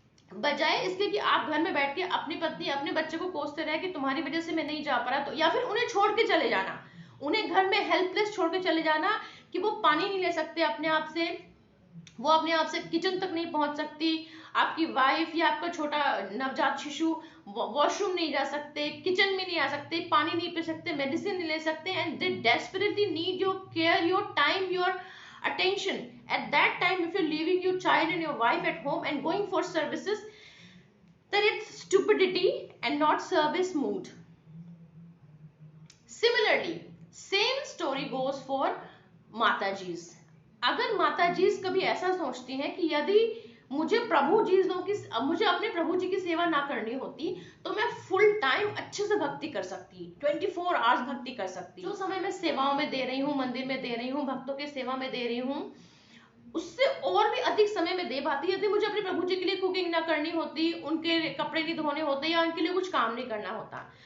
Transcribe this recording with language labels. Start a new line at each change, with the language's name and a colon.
Hindi: बजाय इसके कि आप घर में बैठ के अपनी पत्नी, अपने बच्चे को कोसते रहे कि तुम्हारी वजह से मैं नहीं जा पा रहा, तो या फिर उन्हें छोड़ के चले जाना, उन्हें घर में हेल्पलेस छोड़ के चले जाना कि वो पानी नहीं ले सकते अपने आप से, वो अपने आप से किचन तक नहीं पहुंच सकती, आपकी वाइफ या आपका छोटा नवजात शिशु वॉशरूम नहीं जा सकते, किचन में नहीं आ सकते, पानी नहीं पी सकते, मेडिसिन नहीं ले सकते,
English: And they desperately need your care, your time, your attention. At that time, if you're leaving your child and your wife at home and going for services, then it's stupidity and not service mood. Similarly, same story goes for माताजीज।
Hindi: अगर माताजीज कभी ऐसा सोचती हैं कि यदि मुझे मुझे अपने प्रभु जी की सेवा ना करनी होती तो मैं फुल टाइम अच्छे से भक्ति कर सकती, 24 आवर्स भक्ति कर सकती। जो समय मैं सेवाओं में दे रही हूँ, मंदिर में दे रही हूँ, भक्तों के सेवा में दे रही हूँ, उससे और भी अधिक समय में दे पाती यदि मुझे अपने प्रभु जी के लिए कुकिंग ना करनी होती, उनके कपड़े नहीं धोने होते, या उनके लिए कुछ काम नहीं करना होता।